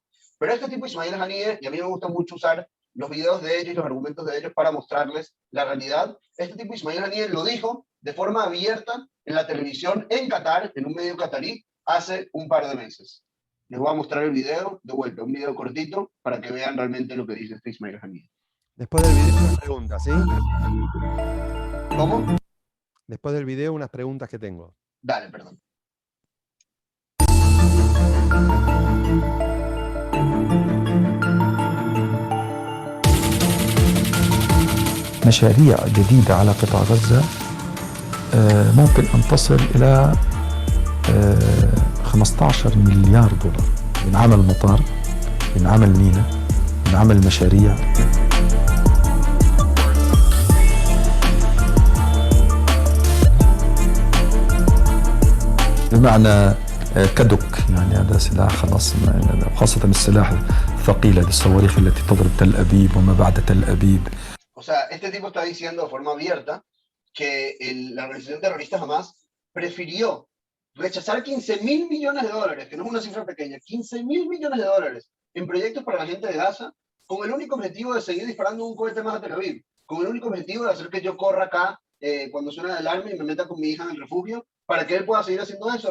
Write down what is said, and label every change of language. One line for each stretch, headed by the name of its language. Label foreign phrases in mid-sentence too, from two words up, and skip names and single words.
Spanish: Pero este tipo Ismail Haniyeh, y a mí me gusta mucho usar los videos de ellos y los argumentos de ellos para mostrarles la realidad, este tipo Ismail Haniyeh lo dijo de forma abierta en la televisión en Qatar, en un medio catarí, hace un par de meses. Les voy a mostrar el video, de vuelta, un video cortito, para que vean realmente lo que dice este Ismail Haniyeh. Después del video unas preguntas, ¿sí? ¿Cómo? Después del video unas preguntas que tengo. Dale, perdón.
Arabic: مشاريع جديدة على قطاع غزة ممكن أن تصل إلى 15 مليار دولار. ينعمل مطار، ينعمل ميناء، ينعمل مشاريع. بمعنى كدك، يعني هذا سلاح خلاص، خاصة السلاح الثقيل، هذه الصواريخ التي تضرب تل أبيب وما بعد تل أبيب.
Spanish: O sea, este tipo está diciendo de forma abierta que la organización terrorista Hamas prefirió rechazar 15.000 millones de dólares, que no es una cifra pequeña, 15.000 millones de dólares en proyectos para la gente de Gaza, con el único objetivo de seguir disparando un cohete más a Tel Aviv, con el único objetivo de hacer que yo corra acá cuando suena el alarma y me meta con mi hija en el refugio, para que él pueda seguir haciendo eso.